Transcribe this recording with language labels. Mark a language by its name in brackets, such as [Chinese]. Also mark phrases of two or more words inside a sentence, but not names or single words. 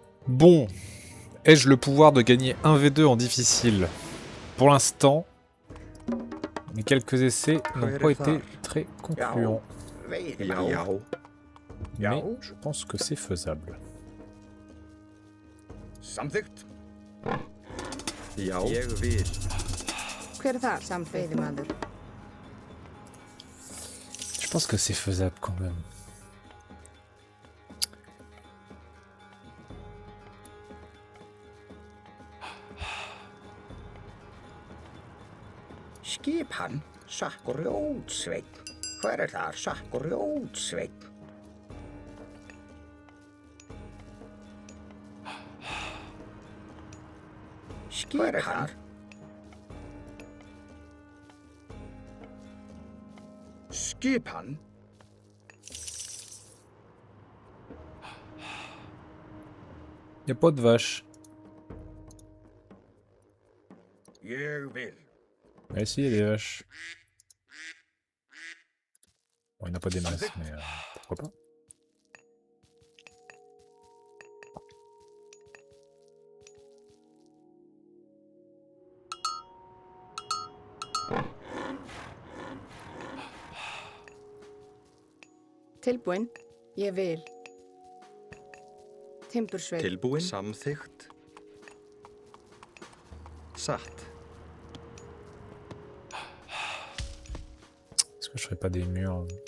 [French] Bon, ai-je le pouvoir de gagner 1v2 en difficile? Pour l'instant, mes quelques essais n'ont pas été très concluants. Mais je pense que c'est faisable. [Icelandic] Samþykkt. Já. Ég vil. Hver það, samveiðimaður? [French] Je pense que c'est faisable quand même. [Icelandic] Skip hann, Sakkur Ljótsveinn. Hver þar, Sakkur Ljótsveinn? Skip hann. Skip hann. [French] Y a pas de vache. [Icelandic] Ég vil. [French] Mais si, il y a des vaches. Bon, il n'y en a pas des masses, mais pourquoi pas. [Icelandic] Tilbúin. Ég vil. Timbursveinn. Tilbúin. Samþykkt. Satt. [French] Est-ce que je ferais pas des murs?